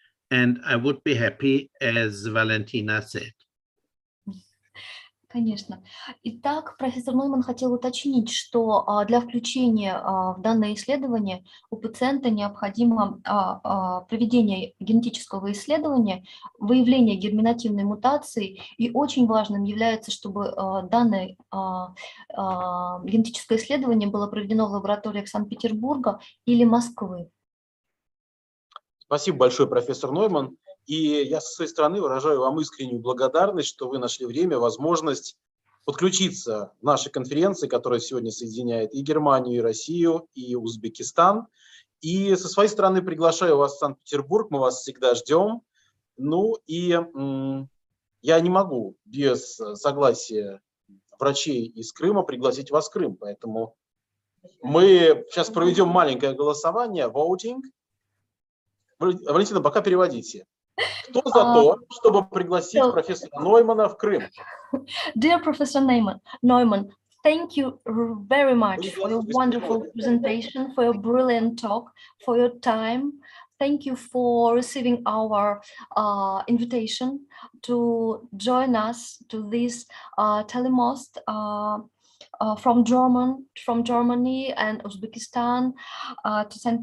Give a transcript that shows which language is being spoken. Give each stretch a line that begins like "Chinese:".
English: And I would be happy, as Valentina said.
Russian: Конечно. Итак, профессор Нойманн хотел уточнить, что для включения в данное исследование у пациента необходимо проведение генетического исследования, выявление герминативной мутации, и очень важным является, чтобы данное генетическое исследование было проведено в лабораториях Санкт-Петербурга или Москвы. Спасибо большое, профессор Нойманн. И я со своей стороны выражаю вам искреннюю благодарность, что вы нашли время, возможность подключиться к нашей конференции, которая сегодня соединяет и Германию, и Россию, и Узбекистан. И со своей стороны приглашаю вас в Санкт-Петербург, мы вас всегда ждем. Ну и я не могу без согласия врачей из Крыма пригласить вас в Крым, поэтому мы сейчас проведем маленькое голосование, voting. Валентина, пока переводите. Кто за то, чтобы пригласить профессора Нойманна в Крым?
English: Dear Professor Nойманн, thank you very much for your wonderful presentation, for your brilliant talk, for your time. Thank you for receiving our invitation to join us to this telemost from Germany and Uzbekistan to St.